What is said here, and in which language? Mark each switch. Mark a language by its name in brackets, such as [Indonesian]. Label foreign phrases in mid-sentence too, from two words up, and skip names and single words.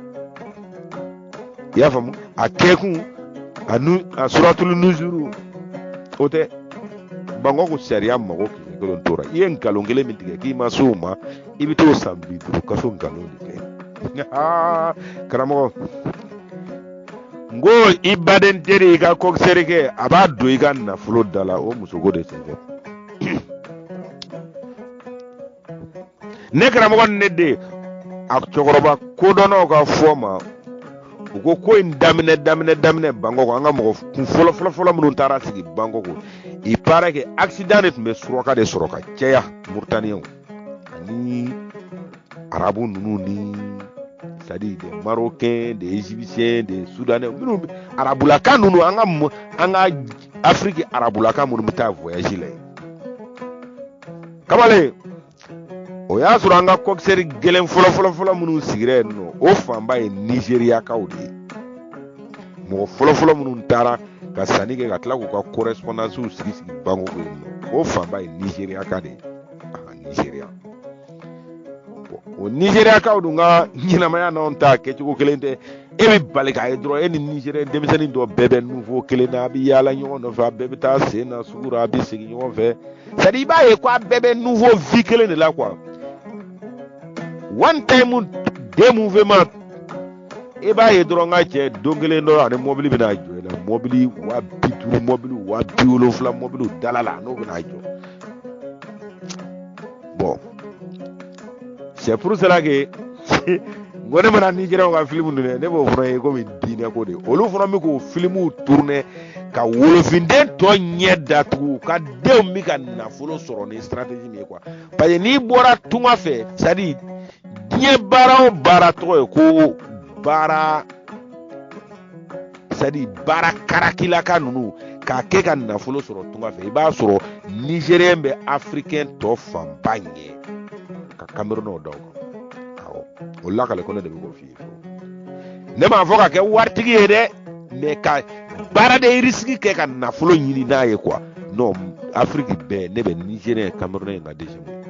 [Bambara] i y'a faamu a kɛkun a suratul nuzuru o tɛ Bangkok sariya mago kelen kelen tora i ye nkalon kelen min tigɛ k'i ma se o ma i bɛ t'o san 50 kaso nkalon de kɛ karamɔgɔ n ko i baden teri i ka commissaire kɛ a b'a don i ka nafolo da la o muso ko de senfɛ ne karamɔgɔ ni ne den a cɛkɔrɔba kodɔnnaw ka fɔ ma u ko in daminɛ Bangkok an ka mɔgɔ kun fɔlɔ minnu taara sigi Bangkok [French] il paraît que [Bambara] accident de tun bɛ suraka de sɔrɔ ka caya Mauritaniens ani arabu ninnu ni [French] c'est-à-dire des Marocains, des Égyptiens, des Soudanais [Bambara] minnu arabulaka ninnu an ka Afrique arabulaka minnu bɛ taa voyage la kamalen o y'a sɔrɔ an ka commissaire gɛlɛn fɔlɔ minnu sigira yen nɔ o fanba ye Nigériyakaw de ye mɔgɔ fɔlɔ minnu taara ka sanni kɛ ka tila k'u ka correspondance sigi Bangkok yen nɔ o fanba ye Nigériyaka de ye Nigéria o Nigériyakaw dun ka ɲɛnamaya n'anw ta kɛcogo kelen tɛ e bɛ bali k'a ye dɔrɔn e ni Nigérien denmisɛnnin dɔ bɛɛ bɛ nouveau kelen na a bɛ yaala ɲɔgɔn nɔfɛ a bɛɛ bɛ taa sen na sugu la a bɛ segin ɲɔgɔn fɛ [French] c'est-à-dire [Bambara] i b'a ye ko a bɛɛ bɛ nouveau vie kelen de la quoi [English] one time day movement [Bambara] e b'a ye dɔrɔn ka cɛ don kelen dɔ ani mobili bɛna jɔ i la mobili 50 mobili 70 mobili dala la n'o bɛna jɔ bon [French] c'est pour cela que [Bambara] n ko ne mana Nigériens ka film dun ne b'o fana ye komi diinɛ ko de olu fana bɛ k'o film tourner ka wolofinden tɔ ɲɛ datugu ka denw bɛ ka nafolo sɔrɔ ni stratégie min ye quoi parce que n'i bɔra tunga fɛ [French] c'est à dire [Bambara] diɲɛ baara o baara tɔgɔ ye ko baara [French] c'est à dire [Bambara] baara karakilaka ninnu k'a kɛ ka nafolo sɔrɔ tunga fɛ i b'a sɔrɔ Nigérien bɛ Africain tɔ fanba ɲɛ ka Camerounais daw kan awɔ o lakale ko ne de bɛ k'o f'i ye ne m'a fɔ ka kɛ waritigi ye dɛ mais ka baara de risque kɛ ka nafolo ɲini n'a ye quoi non Afrique bɛɛ ne bɛ Nigérien Camerounais nka deuxième